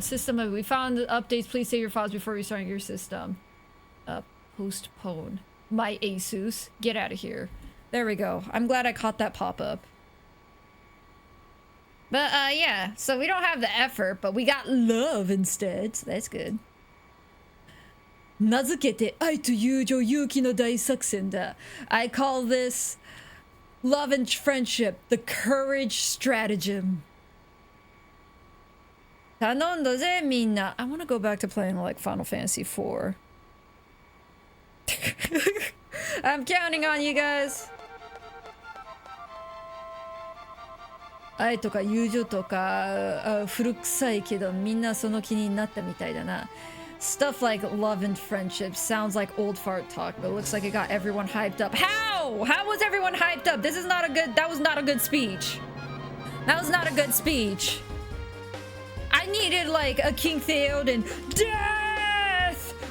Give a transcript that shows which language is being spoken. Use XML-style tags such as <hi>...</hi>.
<en>System, we found the updates. Please save your files before restarting your system. Postpone. My Asus. Get out of here. There we go. I'm glad I caught that pop-up. But, yeah. So we don't have the effort, but we got love instead. So that's good.</en> <ja>名付けて愛と友情勇気の大作戦だ.</ja> <en>I call this love and friendship, the courage stratagem.</en> <ja>頼んだぜみんな.</ja> <en>I want to go back to playing like Final Fantasy IV. I'm counting on you guys.</en> <ja>愛とか友情とか古臭いけどみんなその気になったみたいだな.</ja> <en>Stuff like love and friendship sounds like old fart talk, but it looks like it got everyone hyped up. How? How was everyone hyped up? This is not a good... That was not a good speech. That was not a good speech. I needed like a King Theoden death!</en>